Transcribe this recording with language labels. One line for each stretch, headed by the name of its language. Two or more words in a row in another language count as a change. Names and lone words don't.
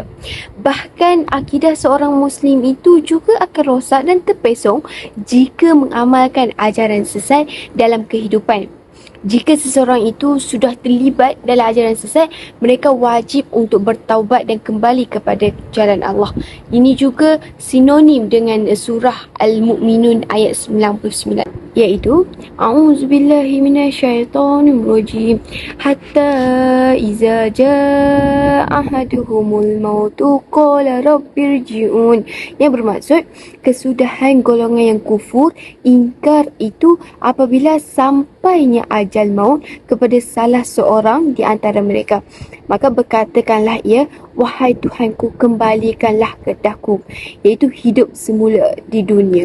Malay: Bahkan akidah seorang Muslim itu juga akan rosak dan terpesong jika mengamalkan ajaran sesat dalam kehidupan. Jika seseorang itu sudah terlibat dalam ajaran sesat, mereka wajib untuk bertaubat dan kembali kepada jalan Allah. Ini juga sinonim dengan surah Al-Mu'minun ayat 99 iaitu
Arabic: أعوذ بالله من الشيطان الرجيم حتى إذا جاء أحدهم الموت قال رب ارجعون,
Malay: yang bermaksud kesudahan golongan yang kufur ingkar itu apabila sampainya ajal maut kepada salah seorang di antara mereka, maka berkatakanlah ia, wahai Tuhanku, kembalikanlah kedaku, iaitu hidup semula di dunia.